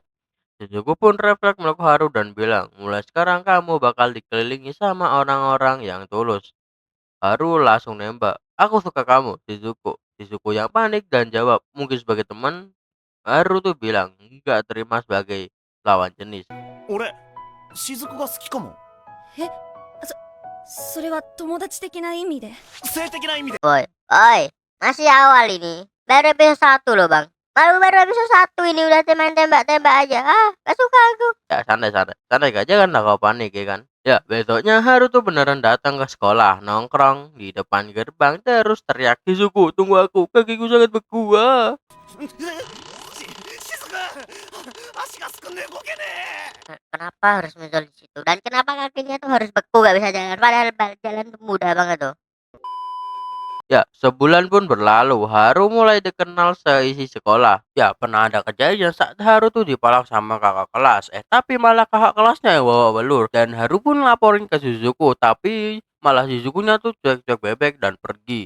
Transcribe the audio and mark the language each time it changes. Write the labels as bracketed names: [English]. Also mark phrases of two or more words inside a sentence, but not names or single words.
[Indonesian] Shizuku pun refleks meluk Haru dan bilang, mulai sekarang kamu bakal dikelilingi sama orang-orang yang tulus. Haru langsung nembak, aku suka kamu, Shizuku. Shizuku yang panik dan jawab, mungkin sebagai teman. Haru tuh bilang, enggak terima sebagai lawan jenis. [Japanese] 俺雫が好きかも。えそれは友達的な意味で。性的な意味で。 [Indonesian] Oi, masih awal ini. Baru episode 1 loh bang. Baru episode 1 ini udah main tembak-tembak aja. Gak suka aku. Ya santai aja kan, lah kau panik ya kan. Ya besoknya Haru tuh beneran datang ke sekolah, nongkrong di depan gerbang terus teriak, Shizuku tunggu aku, kakiku sangat beku. [Japanese] 雫足がすくんで動けねえ。 [Indonesian] Kenapa harus muncul di situ? Dan kenapa kakinya tuh harus beku gak bisa jalan? Padahal jalan tuh mudah banget tuh. Ya, sebulan pun berlalu, Haru mulai dikenal seisi sekolah. Ya, pernah ada kejadian saat Haru tuh dipalak sama kakak kelas. Tapi malah kakak kelasnya yang bawa belur. Dan Haru pun laporin ke Shizuku, tapi malah Shizukunya tuh cuek-cuek bebek dan pergi.